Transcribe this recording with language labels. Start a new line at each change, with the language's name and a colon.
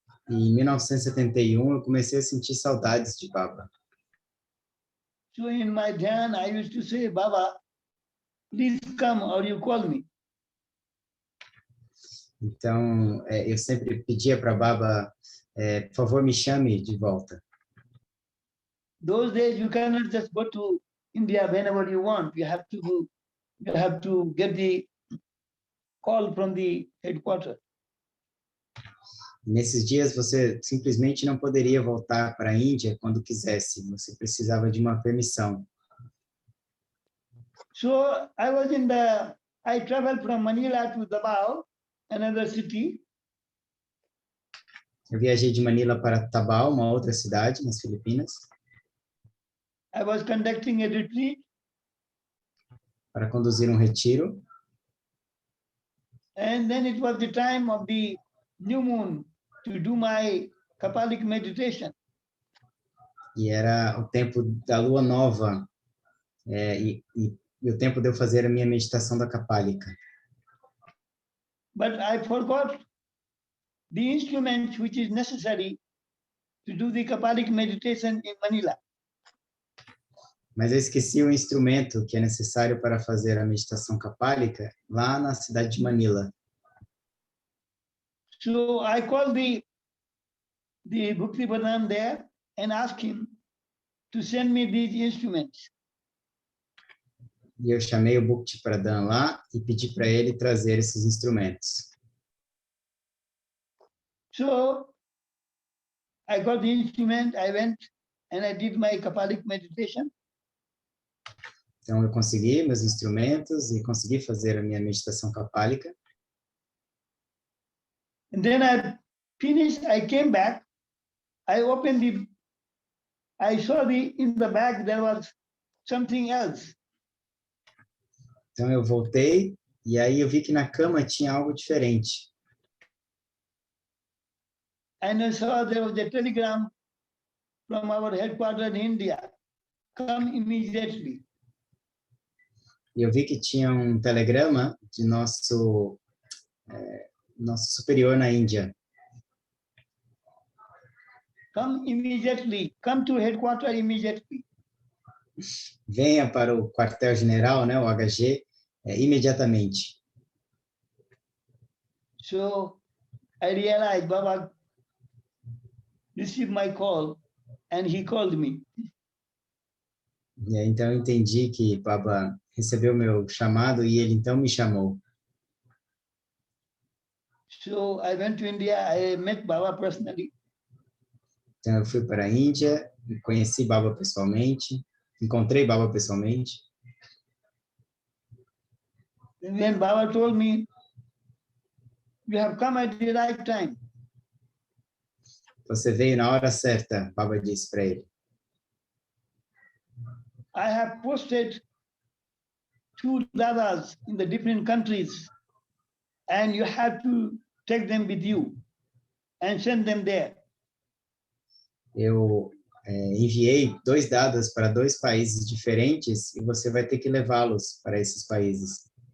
Portuguese: E em 1971 eu comecei a sentir saudades de Baba.
English: So in my dhyan, I used to say, Baba, please come or you call me.
Portuguese: Então, eu sempre pedia para Baba, por favor, me chame de volta.
English: Those days you cannot just go to India whenever you want. You have to get the call from the headquarters.
Portuguese: Nesses dias você simplesmente não poderia voltar para a Índia quando quisesse. Você precisava de uma permissão.
English: So I traveled from Manila to Davao, another city.
Portuguese: Eu viajei de Manila para Tabao, uma outra cidade nas Filipinas.
English: I was conducting a retreat.
Portuguese: Para conduzir um retiro.
English: And then it was the time of the new moon to do my Kapalic meditation.
Portuguese: E era o tempo da lua nova, e o tempo de eu fazer a minha meditação da Kapalika.
English: But I forgot the instrument which is necessary to do the Kapalic meditation in Manila.
Portuguese: Mas eu esqueci o instrumento que é necessário para fazer a meditação Kapalika lá na cidade de Manila.
English: So I called the Bhakti Pradhan there and asked him to send me these instruments.
Portuguese: E eu chamei o Bhakti Pradhan lá e pedi para ele trazer esses instrumentos.
English: So I got the instrument, I went and I did my Kapalic meditation.
Portuguese: Então eu consegui meus instrumentos e consegui fazer a minha meditação Kapalika.
English: And then I finished, I came back, I saw in the bag there was something else.
Portuguese: Então eu voltei e aí eu vi que na cama tinha algo diferente.
English: And I saw there was a telegram from our headquarters in India. Come immediately.
Portuguese: E eu vi que tinha um telegrama de nosso superior na Índia.
English: Come immediately. Come to headquarters immediately.
Portuguese: venha para o quartel-general, né, o HG, imediatamente.
English: So I realized Baba received my call and he called me.
Portuguese: E aí, então eu entendi que Baba recebeu meu chamado e ele então me chamou.
English: So I went to India, I met Baba personally.
Portuguese: Então eu fui para a Índia, conheci Baba pessoalmente, encontrei Baba pessoalmente.
English: And then Baba told me, you have come at the right time.
Portuguese: Você veio na hora certa, Baba disse para ele.
English: I have posted 2 Dadas in the different countries and you have to take them with you and send them there.
Portuguese: Eu enviei 2 dadas para 2 países diferentes e você vai ter que levá-los para esses países.